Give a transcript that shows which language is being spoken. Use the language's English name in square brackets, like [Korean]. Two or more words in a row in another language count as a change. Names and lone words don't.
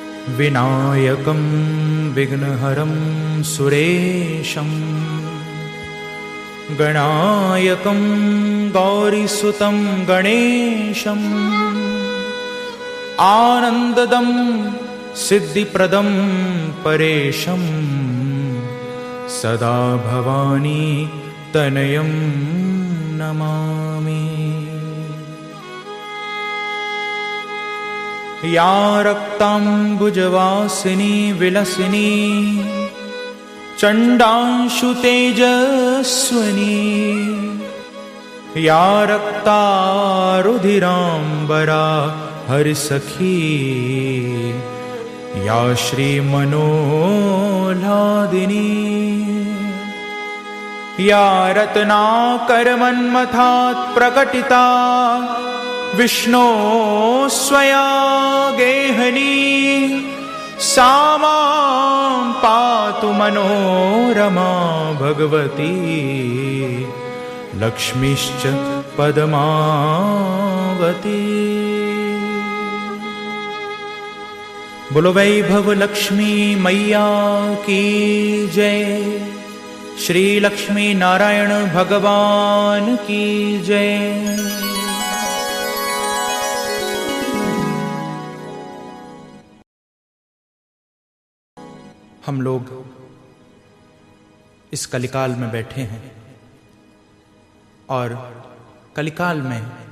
[Sanskrit] विनायकं विघ्नहरं सुरेशं गणायकं गौरीसुतं गणेशं आनन्ददं सिद्धिप्रदं परेशं सदा भवानी तनयं नमामि। या रक्ताम्बुजवासिनी विलसिनी चण्डांशु तेजस्विनी या रक्तारुधिराम्बरा हरिसखी या श्रीमनोह्लादिनी या रत्नाकरमन्मथात् प्रकटिता विष्णो स्वया गेहनी सा मां पातु मनोरमा भगवती लक्ष्मीश्च पद्मावती। [Hindi] बोलो वैभव लक्ष्मी मैया की जय। श्री लक्ष्मी नारायण भगवान की जय। हम लोग इस कलिकाल में बैठे हैं और कलिकाल में